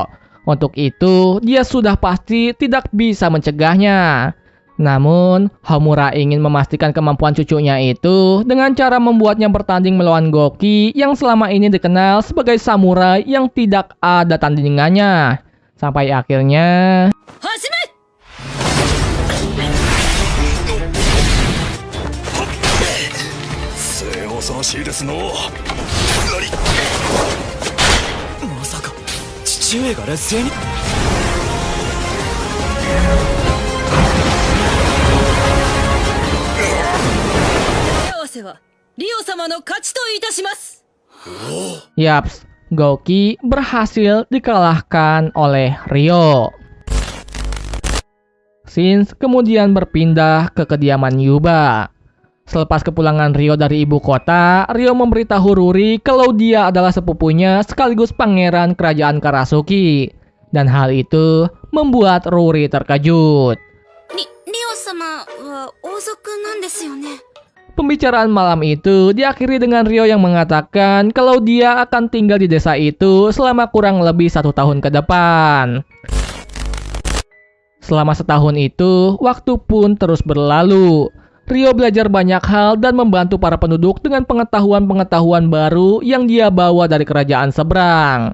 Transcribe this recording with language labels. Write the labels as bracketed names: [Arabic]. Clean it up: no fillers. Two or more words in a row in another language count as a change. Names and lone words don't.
[Indonesian] Untuk itu, dia sudah pasti tidak bisa mencegahnya. Namun, Homura ingin memastikan kemampuan cucunya itu dengan cara membuatnya bertanding melawan Goki yang selama ini dikenal sebagai samurai yang tidak ada tandingannya. Sampai akhirnya... [Japanese] 末恐ろしいですのう。まさか父上が劣勢に。合わせはリオ様の勝ちといたします。 [Indonesian] Yaps, Goki berhasil dikalahkan oleh Ryo. Shin's kemudian berpindah ke kediaman Yuba. Selepas kepulangan Ryo dari ibu kota, Ryo memberitahu Ruri kalau dia adalah sepupunya sekaligus pangeran kerajaan Karasuki. Dan hal itu membuat Ruri terkejut. [Japanese] リオ様は王族なんですよね。 [Indonesian] Pembicaraan malam itu diakhiri dengan Ryo yang mengatakan kalau dia akan tinggal di desa itu selama kurang lebih 1 tahun ke depan. Selama setahun itu, waktu pun terus berlalu. Ryo belajar banyak hal dan membantu para penduduk dengan pengetahuan-pengetahuan baru yang dia bawa dari kerajaan seberang.